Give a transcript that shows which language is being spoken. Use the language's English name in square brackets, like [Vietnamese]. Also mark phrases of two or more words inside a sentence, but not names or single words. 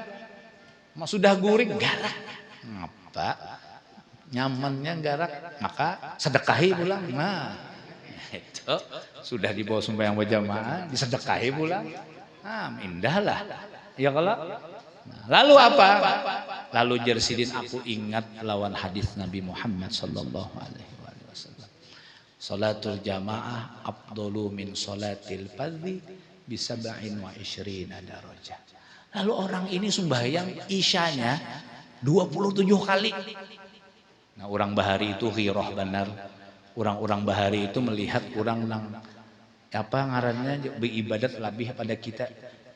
[Banjar] Sudah guring garak ngapa nyamannya garak maka sedekahi pulang nah itu sudah dibawa sembahyang berjamaah disedekahi pulang nah indahlah ya kalau nah, lalu apa lalu jersidin aku ingat lawan hadis Nabi Muhammad [Arabic] صلى الله عليه وسلم صلاة الجماعة أفضل من صلاة الفرض بـ 27 درجة. [Banjar] Lalu orang ini sembahyang isyanya 27 kali. Nah orang bahari itu ghirah benar. Orang-orang bahari itu melihat orang nang apa ngarannya beribadat lebih pada kita.